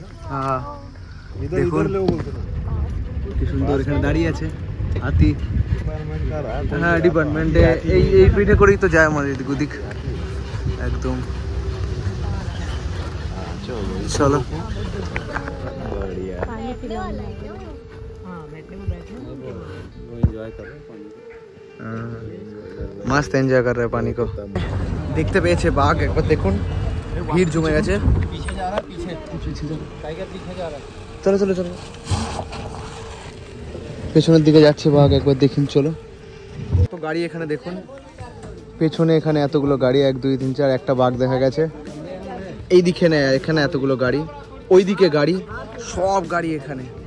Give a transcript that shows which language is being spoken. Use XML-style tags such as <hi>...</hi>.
<bn>হ্যাঁ দেখুন কি সুন্দর এখানে দাঁড়িয়ে আছে হাতি। হ্যাঁ ডিপার্টমেন্টে এই পিঠে করেই তো যায় আমাদের এদিক ওদিক একদম।</bn> <hi>চলো मस्त एंजॉय कर रहे हैं पानी को।</hi> <bn>देखते পেয়েছে বাঘ, একবার দেখুন ভিড় জমে গেছে।</bn> <hi>पीछे जा रहा है, पीछे टाइगर पीछे जा रहा है।</hi> <bn>চলো চলো চলো, পেছনের দিকে যাচ্ছে বাঘ, একবার দেখুন। চলো তো গাড়ি এখানে দেখুন, পেছনে এখানে এতগুলো গাড়ি, 1 2 3 4, একটা বাঘ দেখা গেছে। এই দিকে না, এখানে এতগুলো গাড়ি, ওই দিকে গাড়ি, সব গাড়ি এখানে।</bn>